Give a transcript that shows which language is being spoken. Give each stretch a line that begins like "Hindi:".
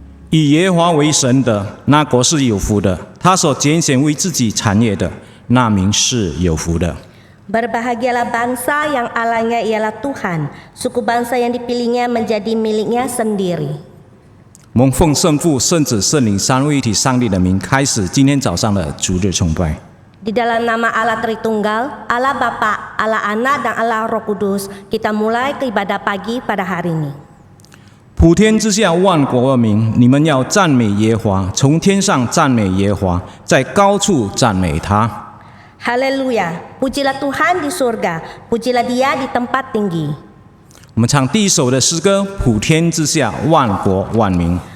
Chinese: 以耶和华为神的，那国是有福的；他所拣选为自己产业的，那民是有福的。
Indonesian: Berbahagialah bangsa yang Allahnya ialah Tuhan, suku bangsa yang dipilihnya menjadi miliknya sendiri.
Chinese: 我们奉圣父、圣子、圣灵三位一体上帝的名，开始今天早上的主日崇拜。
Indonesian: Di dalam nama Allah Tritunggal, Allah Bapa, Allah Anak, dan Allah Roh Kudus, kita mulai ke ibadah pagi pada hari ini.
Chinese: 普天之下万国万民，你们要赞美耶和华，从天上赞美耶和华，在高处赞美他。
Indonesian: Haleluya, pujilah Tuhan di surga, pujilah Dia di tempat tinggi.
Chinese: 我们唱第一首的诗歌《普天之下万国万民》。